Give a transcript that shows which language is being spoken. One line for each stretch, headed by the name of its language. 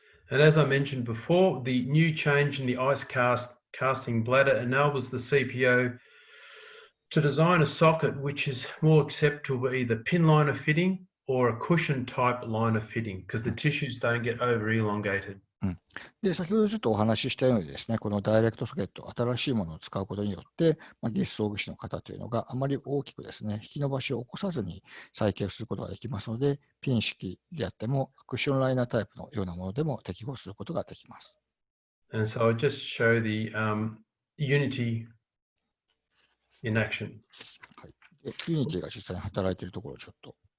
English: And as I mentioned before, the new change in the ice casting bladder enables the CPO to design a socket which is more acceptable either pin liner fitting or a cushion type liner fitting because the tissues don't get over elongated.
Japanese: で、先ほどちょっとお話ししたようにですね、このダイレクトソケット、新しいものを使うことによって、義肢装具士の方というのがあまり大きくですね、引き伸ばしを起こさずに再建することができますので、ピン式であっても、クッションライナータイプのようなものでも適合することができます。
English: And so I'll just show the Unity in action. はい。
Japanese: で、ユニティが実際に働いているところをちょっと。